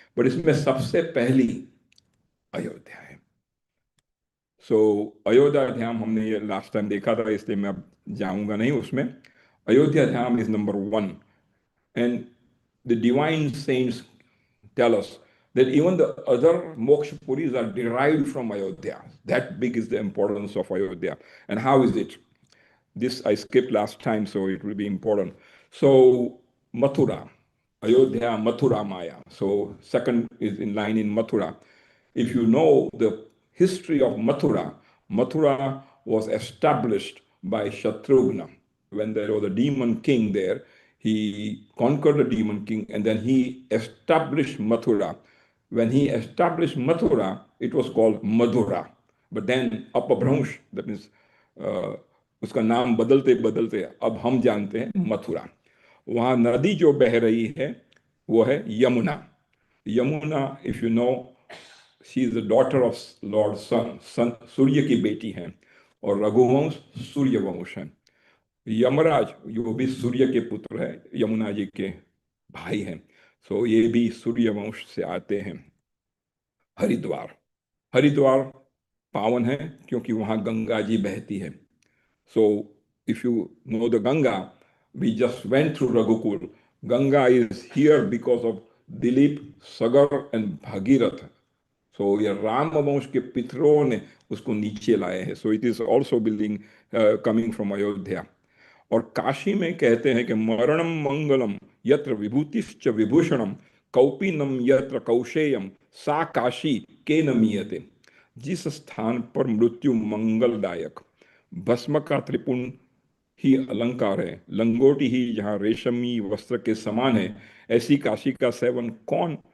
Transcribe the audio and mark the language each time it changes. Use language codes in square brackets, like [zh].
[hi] But इसमें सबसे पहली अयोध्या है। सो अयोध्या धाम हमने ये लास्ट टाइम देखा था, इसलिए मैं अब जाऊंगा नहीं उसमें। [en] Ayodhya Dham is number 1, and the divine saints tell us that even the other moksha puris are derived from Ayodhya. That big is the importance of Ayodhya. And how is it? This I skipped last time, so it will be important. So Mathura, Ayodhya, Mathura, Maya. So second is in line in Mathura. If you know the history of Mathura, Mathura was established by Shatrughna. When there was a demon king there, he conquered the demon king and then he established Mathura. When he established Mathura, it was called Madhura. But then Apabhransh, that means [hi] उसका नाम बदलते बदलते अब हम जानते हैं मथुरा। वहाँ नदी जो बह रही है वो है Yamuna. Yamuna, [en] if you know, she is the daughter of lord sun, [hi] सूर्य की बेटी हैं, और रघुवंश सूर्य वंश है। यमराज वो भी सूर्य के पुत्र है, यमुना जी के भाई हैं। सो ये भी सूर्य वंश से आते हैं। हरिद्वार, हरिद्वार पावन है क्योंकि वहाँ गंगा जी बहती है। [en] So if you know the Ganga, we just went through Raghukul. Ganga is here because of Dilip, Sagar and Bhagirath. [hi] So ये राम वंश के पितरों ने उसको नीचे लाए हैं। [en] So it is also building coming from Ayodhya. [hi] और काशी में कहते हैं कि [sa] मरणम मंगलम यत्र विभूतिश्च विभूषणम कौपीनम यत्र कौशेयम सा काशी के नमीयते। [hi] जिस स्थान पर मृत्यु मंगलदायक, भस्म का त्रिपुण ही अलंकार है, लंगोटी ही जहाँ रेशमी वस्त्र के समान है, ऐसी काशी का सेवन कौन